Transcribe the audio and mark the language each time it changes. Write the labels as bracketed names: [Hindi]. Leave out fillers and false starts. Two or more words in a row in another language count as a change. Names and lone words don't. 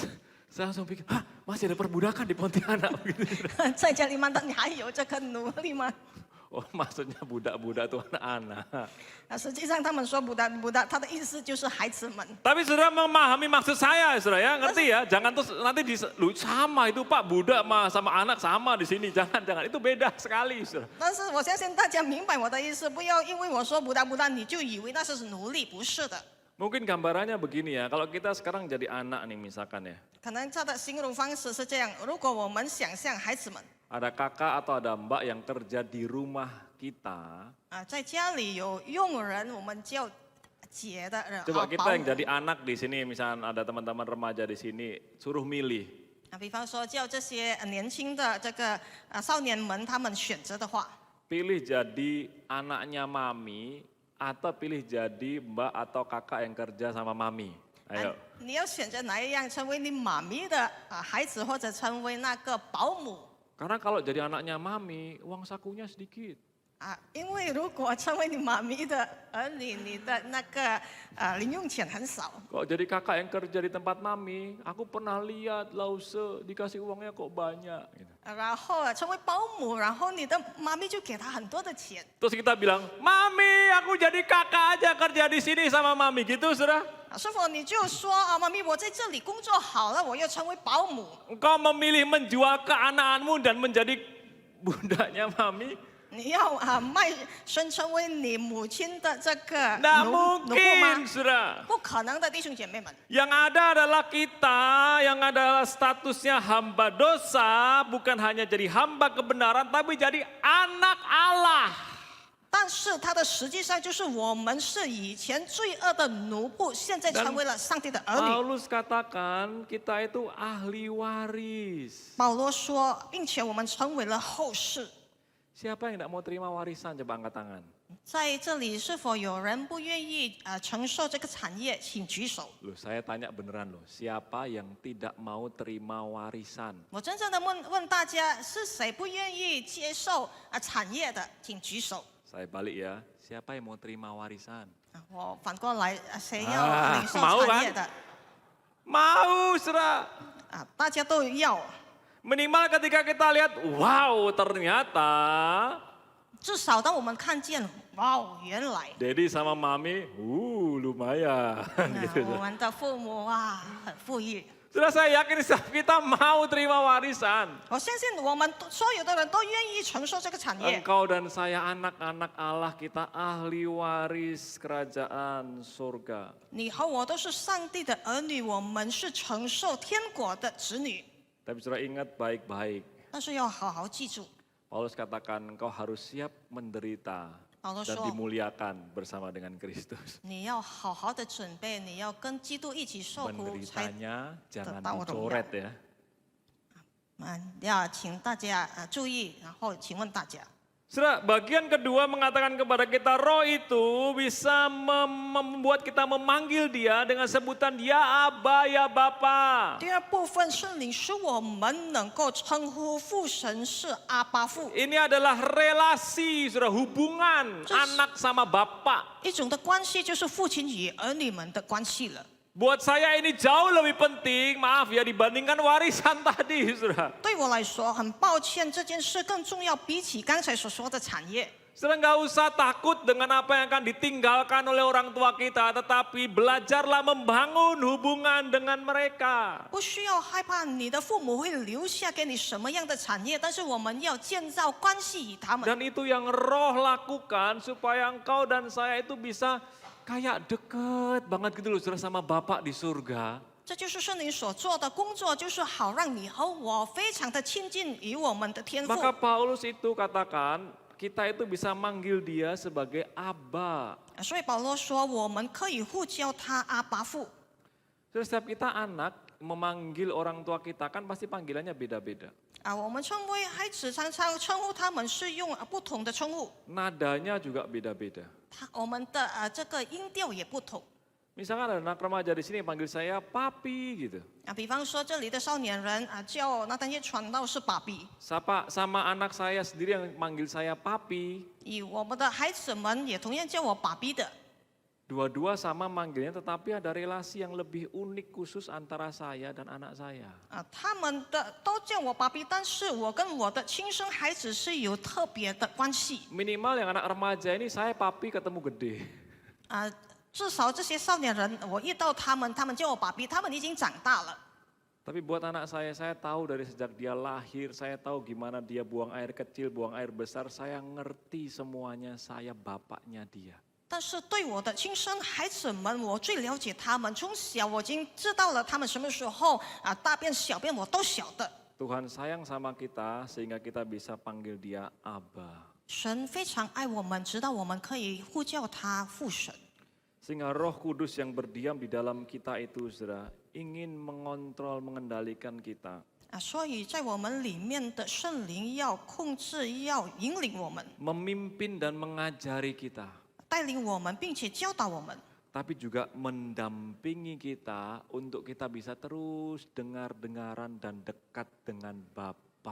[Indonesian] Saya langsung pikir, masih ada perbudakan di Pontianak gitu. [Chinese] 在加利曼丹你还有这个奴隶吗？ [Indonesian] Oh, maksudnya budak-budak itu anak-anak. [Chinese] 实际上他们说不达不达，他的意思就是孩子们。 [Indonesian] Tapi saudara memahami maksud saya, saudara ya, ngerti ya? Jangan terus nanti sama itu Pak, budak sama anak sama di sini, jangan, itu beda sekali, saudara. [Chinese] 但是我相信大家明白我的意思，不要因为我说不达不达，你就以为那是奴隶，不是的。 [Indonesian] Mungkin gambarannya begini ya, kalau kita sekarang jadi anak nih misalkan ya. [Chinese] 可能他的形容方式是这样：如果我们想象孩子们 [Indonesian] Ada kakak atau ada mbak yang kerja di rumah kita. [Chinese] 在家里有佣人，我们叫姐的人， [Indonesian] Coba [Chinese] 保 [Indonesian] kita yang [Chinese] 姆 [Indonesian] jadi anak di sini, misalnya ada teman-teman remaja di sini, suruh milih. [Chinese] 比方说叫这些年轻的这个少年们，他们选择的话， [Indonesian] Pilih jadi anaknya mami atau pilih jadi mbak atau kakak yang kerja sama mami. Ayo. [Chinese] 你要选择哪一样，成为你妈咪的孩子，或者成为那个保姆？ [Indonesian] Karena kalau jadi anaknya mami, uang sakunya sedikit. [Chinese] 因为如果成为你妈咪的儿女，你的那个零用钱很少。 [Indonesian] Kalau jadi kakak yang kerja di tempat mami, aku pernah lihat lause dikasih uangnya kok banyak. Gitu. [Chinese] 然后成为保姆，然后你的妈咪就给他很多的钱。 [Indonesian] Terus kita bilang, mami aku jadi kakak aja kerja di sini sama mami gitu, saudara. [Chinese] 是否你就说妈咪，我在这里工作好了，我要成为保姆？ [Indonesian] Engkau memilih menjual keanakmu dan menjadi budaknya mami. [Chinese] 你要卖身成为你母亲的这个 [Indonesian] Nggak [Chinese] 奴仆 [Indonesian] mungkin, [Chinese] 吗？ [Indonesian] saudara. [Chinese] 不可能的，弟兄姐妹们。 [Indonesian] Yang ada adalah kita, yang adalah statusnya hamba dosa, bukan hanya jadi hamba kebenaran, tapi jadi anak Allah. [Chinese] 但是它的实际上就是我们是以前罪恶的奴仆，现在成为了上帝的儿女。 [Indonesian] Paulus katakan kita itu ahli waris. [Chinese] 保罗说，并且我们成为了后世。 [Indonesian] Siapa yang tidak mau terima warisan? Coba angkat tangan. [Chinese] 在这里是否有人不愿意承受这个产业？请举手。 [Indonesian] Loh, saya tanya beneran loh, siapa yang tidak mau terima warisan? [Chinese] 我真正的问大家，是谁不愿意接受产业的？请举手。 [Indonesian] Saya balik ya, siapa yang mau terima warisan? [Chinese] 我反过来，谁要领受 [Indonesian] mau [Chinese] 产业 [Indonesian] kan? [Chinese] 的？ [Indonesian] Mau, saudara. [Chinese] 大家都要。 [Indonesian] Minimal ketika kita lihat, wow ternyata [Chinese] 至少当我们看见，哇，原来 [Indonesian] Daddy sama Mami, lumayan. gitu. [Chinese] 我们的父母哇很富裕。 [Indonesian] Sudah saya yakin kita mau terima warisan. [Chinese] 我相信我们所有的人都愿意承受这个产业。 [Indonesian] Engkau dan saya anak-anak Allah, kita ahli waris kerajaan surga. [Chinese] 你和我都是上帝的儿女，我们是承受天国的子女。 [Indonesian] Tapi saudara ingat baik-baik. [Chinese] 但是要好好记住， [Indonesian] Paulus katakan engkau harus siap menderita [Chinese] 保罗 [Indonesian] dan [Chinese] 说， [Indonesian] dimuliakan bersama dengan Kristus. [Chinese] 你要好好的准备，你要跟基督一起受苦，才 [Indonesian] Menderitanya jangan tahu dicoret ya. [Chinese] 要请大家注意。然后请问大家， [Indonesian] Saudara, bagian kedua mengatakan kepada kita roh itu bisa membuat kita memanggil dia dengan sebutan ya Aba ya Bapa. [Chinese] 第二部分圣灵使我们能够称呼父神是阿爸父， [Indonesian] Ini adalah relasi, saudara, hubungan anak sama bapak. [Chinese] 一种的关系就是父亲与儿女们的关系了。 [Indonesian] Buat saya ini jauh lebih penting, maaf ya, dibandingkan warisan tadi, saudara. [Chinese] 对我来说，很抱歉，这件事更重要，比起刚才所说的产业。 [Indonesian] Saudara nggak usah takut dengan apa yang akan ditinggalkan oleh orang tua kita, tetapi belajarlah membangun hubungan dengan mereka. [Chinese] 不需要害怕你的父母会留下给你什么样的产业，但是我们要建造关系与他们。 [Indonesian] Dan itu yang roh lakukan supaya engkau dan saya itu bisa kayak deket banget gitu loh, saudara, sama Bapak di surga. [Chinese] 这就是圣灵所做的工作，就是好让你和我非常的亲近于我们的天父。 [Indonesian] Maka Paulus itu katakan, kita itu bisa manggil dia sebagai Aba. [Chinese] 所以保罗说，我们可以呼叫他阿爸父。 [Indonesian] Setiap kita anak memanggil orang tua kita kan pasti panggilannya beda-beda. [Chinese] 我们称为孩子，常常称呼他们是用不同的称呼， [Indonesian] Nadanya juga beda-beda. [Chinese] 我们的这个音调也不同。 [Indonesian] Misalkan ada anak remaja di sini yang panggil saya papi gitu. [Chinese] 比方说这里的少年人叫那单叶传道是爸比， [Indonesian] Sama anak saya sendiri yang manggil saya papi. [Chinese] 我们的孩子们也同样叫我爸比的。 [Indonesian] Dua-dua sama manggilnya, tetapi ada relasi yang lebih unik khusus antara saya dan anak saya. [Chinese] 他们的都叫我爸比，但是我跟我的亲生孩子是有特别的关系。 [Indonesian] Minimal yang anak remaja ini saya papi ketemu gede. [Chinese] 至少这些少年人，我遇到他们，他们叫我爸比，他们已经长大了。 [Indonesian] Tapi buat anak saya tahu dari sejak dia lahir, saya tahu gimana dia buang air kecil, buang air besar, saya ngerti semuanya, saya bapaknya dia. [Chinese] 但是对我的亲生孩子们，我最了解他们。从小我已经知道了他们什么时候大便小便我都晓得。 [Indonesian] Tuhan sayang sama kita sehingga kita bisa panggil dia Aba. [Chinese] 神非常爱我们，直到我们可以呼叫他父神。 [Indonesian] Sehingga Roh Kudus yang berdiam di dalam kita itu, saudara, ingin mengontrol, mengendalikan kita. [Chinese] 所以在我们里面的圣灵要控制，要引领我们， [Indonesian] Memimpin dan mengajari kita. [Chinese] 带领我们，并且教导我们。 [Indonesian] Tapi juga mendampingi kita untuk kita bisa terus dengar-dengaran dan dekat dengan Bapa